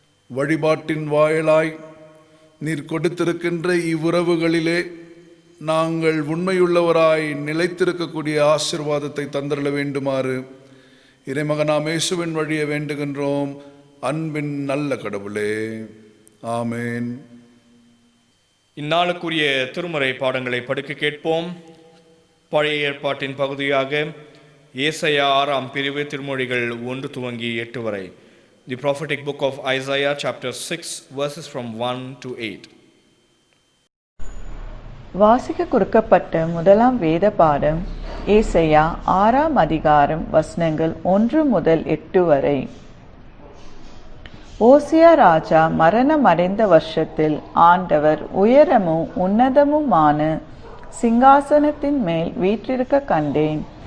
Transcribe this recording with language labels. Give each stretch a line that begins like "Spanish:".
Tamil: வழிபாட்டின் வாயிலாய் நீர் கொடுத்திருக்கின்ற இவ்வுறவுகளிலே நாங்கள் உண்மையுள்ளவராய் நிலைத்திருக்கக்கூடிய ஆசீர்வாதத்தை தந்தருள வேண்டுமாறு இறைமகனாம் இயேசுவின் வழியை வேண்டுகின்றோம். அன்பின் நல்ல கடவுளே. ஆமேன். இந்நாளுக்குரிய திருமறை பாடங்களை படிக்க கேட்போம். பழைய ஏற்பாட்டின் பகுதியாக ஏசாயா 6ஆம் பிரிவு திருமொழிகள் 1 துவங்கி 8 வரை.
English: The prophetic book of Isaiah chapter 6 verses from 1 to 8.
Tamil: வாசிக்க கொடுக்கப்பட்ட முதலாம் வேத பாடம் ஏசாயா 6ஆம் அதிகாரம் வசனங்கள் 1 முதல் 8 வரை. ஓசியா ராஜா மரணமடைந்த வருஷத்தில் ஆண்டவர் உயரமும் உன்னதமுமான சிங்காசனத்தின் மேல் வீற்றிருக்க கண்டேன்.